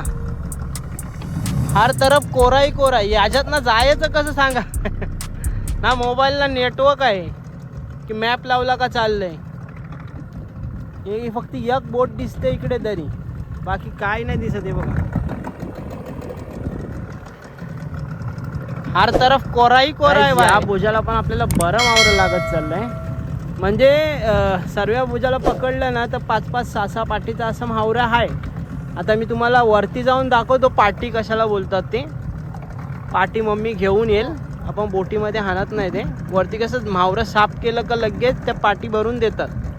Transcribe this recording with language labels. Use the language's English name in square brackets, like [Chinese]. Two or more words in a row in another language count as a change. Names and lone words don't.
[Hindi] हर तरफ कोराई कोराई. [Marathi] याच्यात ना जायचं कसं सांगा. ना मोबाईलला नेटवर्क आहे की मॅप लावला का चाललंय. हे फक्त एक बोट दिसते इकडे तरी, बाकी काय नाही दिसत. आहे बघा, [Hindi] हर तरफ कोराई कोराई. [Marathi] या भुजाला पण आपल्याला बरं मावरं लागत चाललंय. म्हणजे सर्व भुजाला पकडलं ना तर 5-5, 6-6 पाटीचा असं मावरा आहे. आता मी तुम्हाला वरती जाऊन दाखवतो पाटी कशाला बोलतात ते. पाटी मम्मी घेऊन येईल. आपण बोटीमध्ये हाणत नाही ते. वरती कसं मावरं साफ केलं का लगेच त्या पाटी भरून देतात.